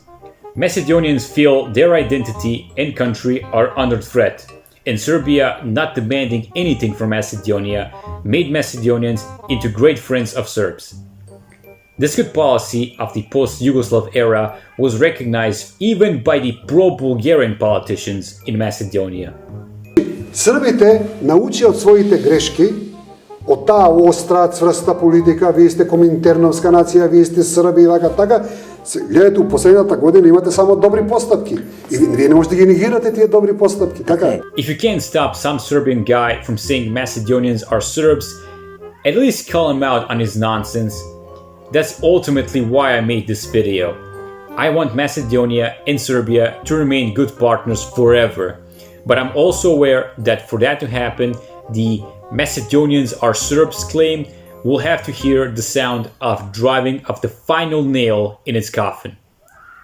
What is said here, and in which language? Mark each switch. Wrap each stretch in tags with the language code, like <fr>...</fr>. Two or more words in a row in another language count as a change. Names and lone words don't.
<en>Macedonians feel their identity and country are under threat, and Serbia not demanding anything from Macedonia made Macedonians into great friends of Serbs. This good policy of the post-Yugoslav era was recognized even by the pro-Bulgarian politicians in Macedonia.</en> <mk>Србите научи од своите грешки, од таа остра, цврста политика, вие сте коминтерновска нација, вие сте Срби и така. Гледате, у последната година имате само добри постапки. И вие не можете да ги негирате тие добри постапки, така е.</mk> <en>If you can't stop some Serbian guy from saying Macedonians are Serbs, at least call him out on his nonsense. That's ultimately why I made this video. I want Macedonia and Serbia to remain good partners forever. But I'm also aware that for that to happen, the Macedonians are Serbs claim will have to hear the sound of driving of the final nail in its coffin.</en>